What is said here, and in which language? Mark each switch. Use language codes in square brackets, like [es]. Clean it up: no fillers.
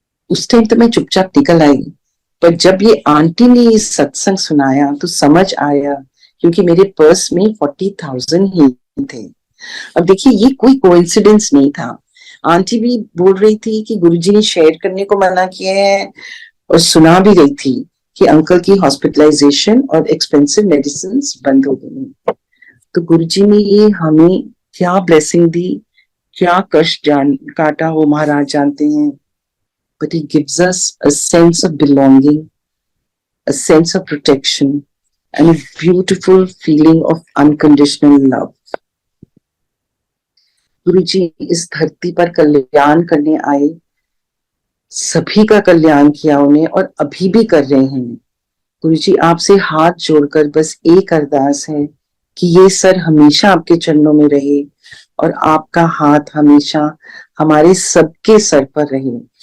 [hi] उस टाइम तो मैं चुपचाप निकल आई, पर जब ये आंटी ने ये सत्संग सुनाया तो समझ आया, क्योंकि मेरे पर्स में 40,000 ही थे। अब देखिए ये कोई कोइंसिडेंस नहीं था, आंटी भी बोल रही थी कि गुरुजी ने शेयर करने को मना किया है, और सुना भी रही थी कि अंकल की हॉस्पिटलाइजेशन और एक्सपेंसिव मेडिसिन बंद हो गई। तो गुरुजी ने ये हमें क्या ब्लेसिंग दी, क्या कष्ट काटा वो महाराज जानते हैं, [en] but he gives us a sense of belonging, a sense of protection, and a beautiful feeling of unconditional love. [hi] गुरुजी इस धरती पर कल्याण करने आए, सभी का कल्याण किया उन्हें और अभी भी कर रहे हैं। गुरुजी आपसे हाथ जोड़कर बस एक अरदास है कि ये सर हमेशा आपके चरणों में रहे और आपका हाथ हमेशा हमारे सबके सर पर रहे।